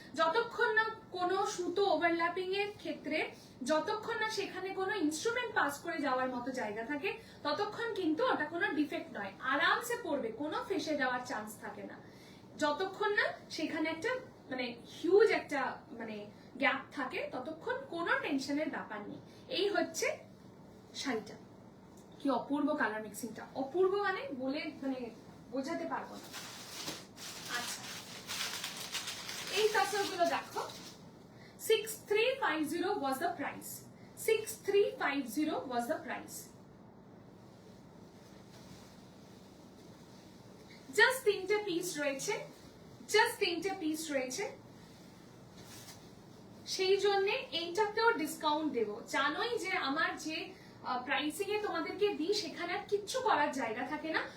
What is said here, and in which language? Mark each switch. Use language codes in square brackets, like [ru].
[bn] যতক্ষণ না কোনো সুতো ওভারল্যাপিং এর ক্ষেত্রে, যতক্ষণ না সেখানে কোনো ইনস্ট্রুমেন্ট পাস করে যাওয়ার মতো জায়গা থাকে, ততক্ষণ কিন্তু ওটা কোনো ডিফেক্ট নয়, আরামসে পড়বে, কোনো ফেসে যাওয়ার চান্স থাকে না। যতক্ষণ না সেখানে একটা মানে হিউজ একটা মানে গ্যাপ থাকে, ততক্ষণ কোনো টেনশনের ব্যাপার নেই। এই হচ্ছে শাড়িটা। কি অপূর্ব কালার মিক্সিংটা, অপূর্ব মানে বলে মানে বোঝাতে পারবো না। আচ্ছা, এই তাসরগুলো দেখো, [en] 6350 was the price, 6350 was the price। [bn] Just 3টে পিস রয়েছে, জাস্ট 3টে পিস রয়েছে, সেই জন্য এইটাতেও ডিসকাউন্ট দেব। জানোই যে আমার যে প্রাইসিং এ তোমাদেরকে দিই সেখানে আর কিচ্ছু করার জায়গা থাকে না।